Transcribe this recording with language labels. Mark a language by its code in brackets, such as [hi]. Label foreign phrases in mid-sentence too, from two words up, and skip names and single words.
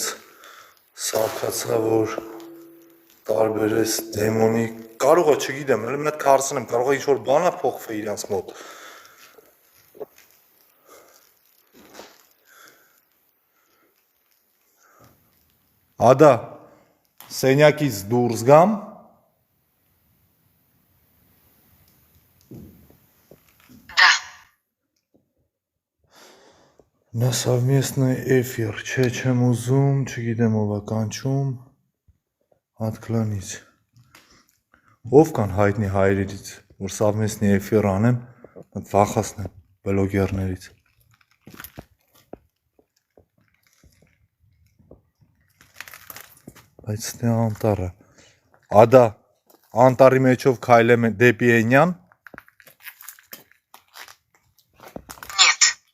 [hy] սարքացա, որ տարբերես դեմոնի, կարող է, չգիտեմ, հələ մի հատ կարծեմ, կարող է ինչ-որ բան է փոխվել իրանց մոտ։ Ադա, սենյակից դուրս գամ։ [ru] Да. На совместный эфир, [hy] չէ, չեմ ուզում, չգիտեմ ով է կանչում, Atklonից։ Ով կան հայտնի հայրերից, որ [ru] совместный эфир [hy] անեմ, վախացնեմ բլոգերներից։ Բայց դե անտառը։ Ադա, անտառի մեջով քայլեմ դեպի Էնյան։ [ru] Нет.